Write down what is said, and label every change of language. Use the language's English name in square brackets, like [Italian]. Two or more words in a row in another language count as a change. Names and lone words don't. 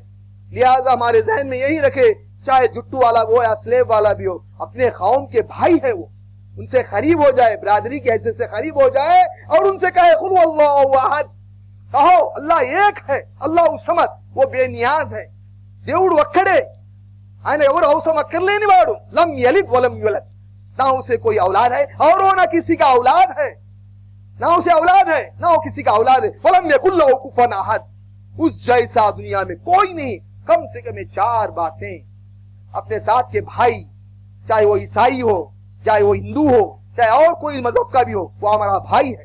[Urdu] لہٰذا ہمارے ذہن میں یہی رکھے، چاہے جٹو والا ہو یا سلیب والا بھی ہو، اپنے قوم کے بھائی ہے، وہ ان سے قریب ہو جائے، برادری کی حیثیت سے قریب ہو جائے اور ان سے کہے [Arabic] قل اللہ احد، [Urdu] کہو اللہ ایک ہے، [Arabic] اللہ الصمد، [Urdu] وہ بے نیاز ہے، [Telugu] దేవుడు ఒక్కడే ఆయన ఎవరు అవసరం అక్కర్లేని వాడు. [Arabic] لم يلد ولم يولد, [Urdu] نہ اسے کوئی اولاد ہے اور وہ نہ کسی کا اولاد ہے، نہ اسے اولاد ہے نہ وہ کسی کا اولاد ہے. [Arabic] ولم یکن لہ کفوا احد، [Urdu] اس جیسا دنیا میں کوئی نہیں. کم سے کم 4 باتیں اپنے ساتھ کے بھائی، چاہے وہ عیسائی ہو، چاہے وہ ہندو ہو، چاہے اور کوئی مذہب کا بھی ہو، وہ ہمارا بھائی ہے.